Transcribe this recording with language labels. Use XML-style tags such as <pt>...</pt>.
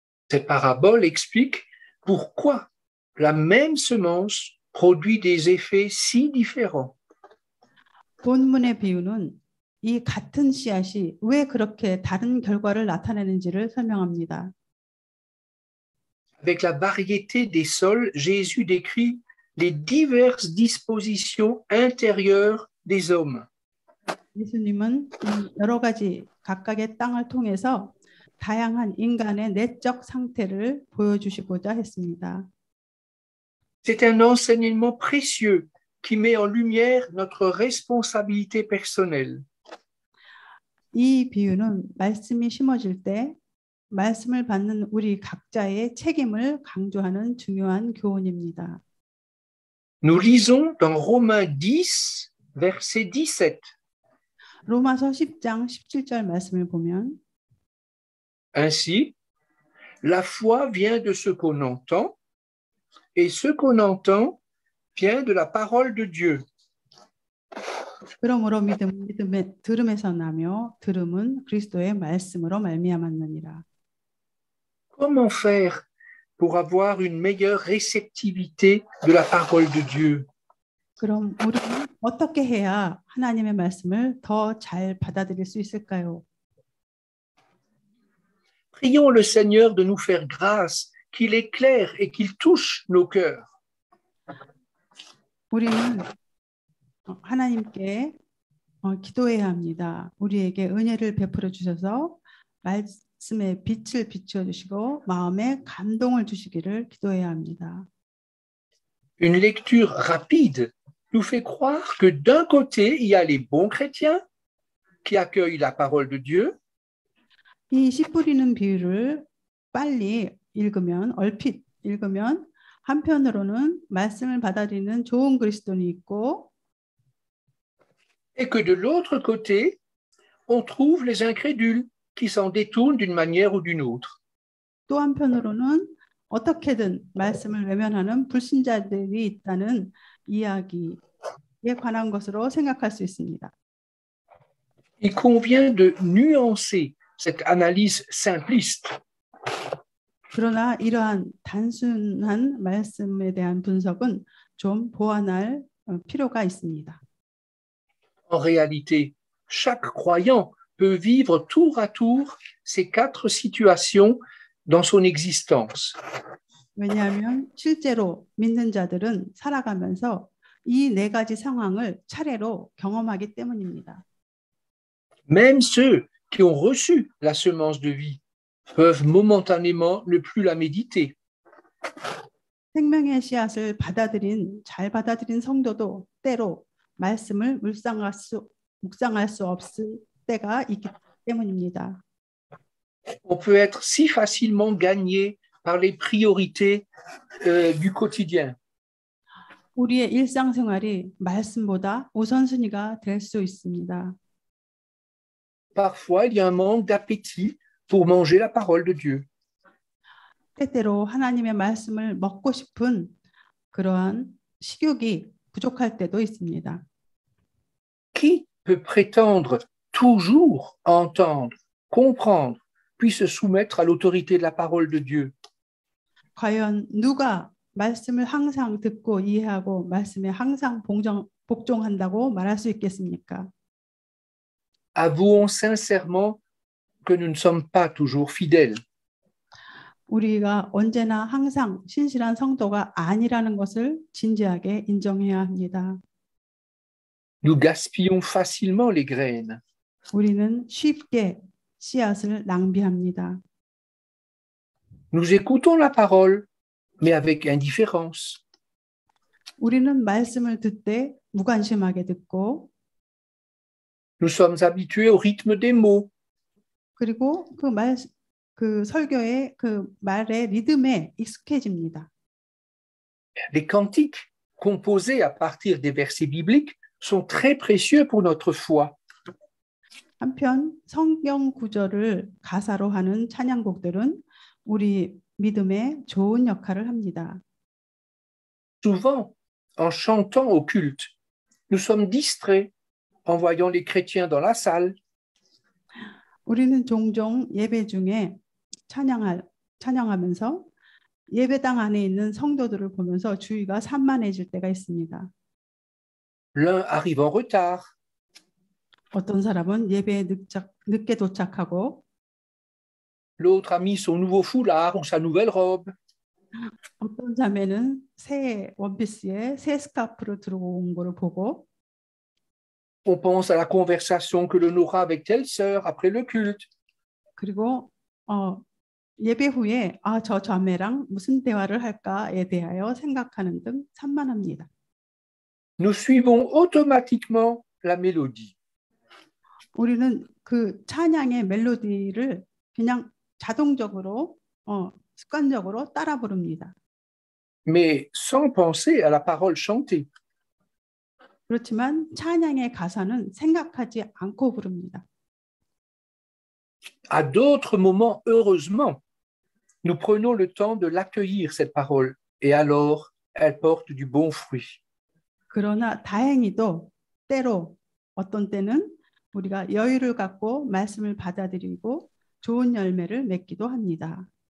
<fr>Cette parabole explique pourquoi la même semence produit des effets si différents.</fr> <ko>본문의 비유는 이 같은 씨앗이 왜 그렇게 다른 결과를 나타내는지를 설명합니다.</ko> <fr>Avec la variété des sols, Jésus décrit les diverses dispositions intérieures des hommes.</fr> <ko>예수님은 여러 가지 각각의 땅을 통해서 다양한 인간의 내적 상태를 보여주시고자 했습니다.</ko> <fr>C'est un enseignement précieux qui met en lumière notre responsabilité personnelle.</fr> <ko>이 비유는 말씀이 심어질 때 말씀을 받는 우리 각자의 책임을 강조하는 중요한 교훈입니다.</ko> <fr>Nous lisons dans Romains 10, verset 17.</fr> <ko>로마서 10장 17절 말씀을 보면</ko> <fr>Ainsi, la foi vient de ce qu'on entend, et ce qu'on entend vient de la parole de Dieu.</fr> <ko>그러므로 믿음은 들음에서 나며 들음은 그리스도의 말씀으로 말미암았느니라.</ko> <fr>Comment faire pour avoir une meilleure réceptivité de la parole de Dieu?</fr> <ko>그럼 우리는 어떻게 해야 하나님의 말씀을 더 잘 받아들일 수 있을까요?</ko> <fr>Prions le Seigneur de nous faire grâce, qu'il éclaire et qu'il touche nos cœurs.</fr> <ko>우리는 하나님께 기도해야 합니다. 우리에게 은혜를 베풀어 주셔서 말씀의 빛을 비추어 주시고 마음에 감동을 주시기를 기도해야 합니다.</ko> <fr>Une lecture rapide nous fait croire que d'un côté, il y a les bons chrétiens qui accueillent la parole de Dieu,</fr> <ko>이 씨 뿌리는 비유를 빨리 읽으면 얼핏 읽으면 한편으로는 말씀을 받아들이는 좋은 그리스도인이 있고</ko> <fr>et que de l'autre côté, on trouve les incrédules qui s'en détournent d'une manière ou d'une autre.</fr> <ko>또 한편으로는 어떻게든 말씀을 외면하는 불신자들이 있다는 이야기에 관한 것으로 생각할 수 있습니다.</ko> <fr>Il convient de nuancer cette analyse simpliste.</fr> <ko>그러나 이러한 단순한 말씀에 대한 분석은 좀 보완할 필요가 있습니다.</ko> <fr>En réalité, chaque croyant peut vivre tour à tour ces quatre situations dans son existence.</fr> <ko>왜냐하면 실제로 믿는 자들은 살아가면서 이 네 가지 상황을 차례로 경험하기 때문입니다.</ko> <fr>Même ceux qui ont reçu la semence de vie peuvent momentanément ne plus la méditer.</fr> <ko>생명의 씨앗을 잘 받아들인 성도도 때로 말씀을 묵상할 수 없을 때가 있기 때문입니다.</ko> <fr>On peut être si facilement gagné par les priorités du quotidien.</fr> <ko>우리의 일상생활이 말씀보다 우선순위가 될 수 있습니다.</ko> <fr>Parfois, il y a un manque d'appétit pour manger la parole de Dieu.</fr> <ko>때때로 하나님의 말씀을 먹고 싶은 그러한 식욕이 부족할 때도 있습니다.</ko> <fr>Qui peut prétendre toujours entendre, comprendre, puis se soumettre à l'autorité de la parole de Dieu?</fr> <ko>과연 누가 말씀을 항상 듣고 이해하고 말씀에 항상 복종한다고 말할 수 있겠습니까?</ko> <fr>Avouons sincèrement que nous ne sommes pas toujours fidèles.</fr> <ko>우리가 언제나 항상 신실한 성도가 아니라는 것을 진지하게 인정해야 합니다.</ko> <fr>Nous gaspillons facilement les graines.</fr> <ko>우리는 쉽게 씨앗을 낭비합니다.</ko> <fr>Nous écoutons la parole, mais avec indifférence.</fr> <ko>우리는 말씀을 듣되 무관심하게 듣고</ko> <fr>Nous sommes habitués au rythme des mots.</fr> <ko>그리고 그 설교의 그 말의 리듬에 익숙해집니다.</ko> <fr>Les cantiques composés à partir des versets bibliques sont très précieux pour notre foi.</fr> <ko>한편 성경 구절을 가사로 하는 찬양곡들은 우리 믿음에 좋은 역할을 합니다.</ko> <fr>Souvent, en chantant au culte, nous sommes distraits en voyant les chrétiens dans la salle.</fr> <ko>우리는 종종 예배 중에 찬양하면서 예배당 안에 있는 성도들을 보면서 주의가 산만해질 때가 있습니다.</ko> <fr>L'un arrive en retard,</fr> <ko>어떤 사람은 예배에 늦게 도착하고</ko> <fr>l'autre a mis son nouveau foulard ou sa nouvelle robe.</fr> <ko>어떤 자매는 새 원피스에 새 스카프를 들어온 것을 보고</ko> <fr>On pense à la conversation que l'on aura avec telle sœur après le culte.</fr> <ko>그리고 예배 후에 저 자매랑 무슨 대화를 할까에 대하여 생각하는 등 산만합니다.</ko> <fr>Nous suivons automatiquement la mélodie.</fr> <ko>우리는 그 찬양의 멜로디를 그냥 자동적으로 습관적으로 따라 부릅니다.</ko> <fr>Mais sans penser à la parole chantée.</fr> <ko>그렇지만 찬양의 가사는 생각하지 않고 부릅니다.</ko> <fr>À d'autres moments, heureusement, nous prenons le temps de l'accueillir, cette parole, et alors, elle porte du bon fruit.</fr> <ko>그러나 다행히도 때로 어떤 때는 우리가 여유를 갖고 말씀을 받아들이고 좋은 열매를 맺기도 합니다.</ko>